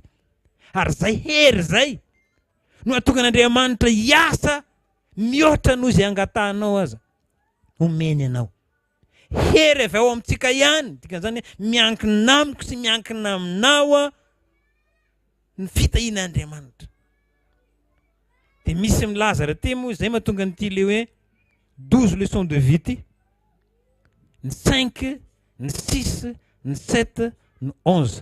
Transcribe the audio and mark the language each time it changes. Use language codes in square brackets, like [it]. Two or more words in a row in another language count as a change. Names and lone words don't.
[mg] Ary zay hery zay no atonga n'Andriamanitra hiasa mihoatra noho izay angatanao aza omeny anao. Hery avy ao amintsika ihany, dikan'izany miankina amiko sy miankina aminao ny fitahian'Andriamanitra. Dia misy milaza raha ty moa zay mahatonga nyty le hoe 12 leçons de vie ty, ny 5, ny 6, ny 7, ny 11.